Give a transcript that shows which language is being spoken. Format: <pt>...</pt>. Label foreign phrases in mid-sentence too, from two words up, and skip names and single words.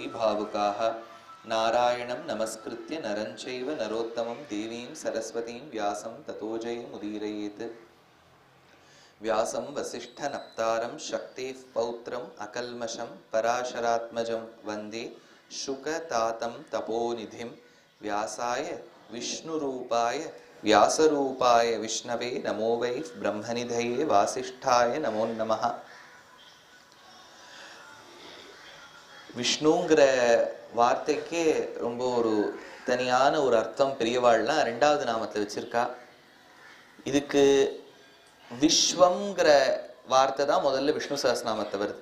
<sa>भावुकाः नारायणं नमस्कृत्य नरं चैव नरोत्तमं देवीं सरस्वतीं व्यासं ततो जयमुदीरयेत् व्यासं वसिष्ठनप्तारं शक्तेः पौत्रम् अकल्मषं पराशरात्मजं वन्दे शुकतातं तपोनिधिं व्यासाय विष्णुरूपाय व्यासरूपाय विष्णवे नमो वै ब्रह्मनिधये वासिष्ठाय नमो नमः.</sa> <ta>விஷ்ணுங்கிற வார்த்தைக்கே ரொம்ப ஒரு தனியான ஒரு அர்த்தம் பெரியவாள்லாம் ரெண்டாவது நாமத்தில் வச்சிருக்கா. இதுக்கு விஸ்வம்ங்கிற வார்த்தை தான் முதல்ல விஷ்ணு சஹஸ்ரநாமத்தை வருது.</ta>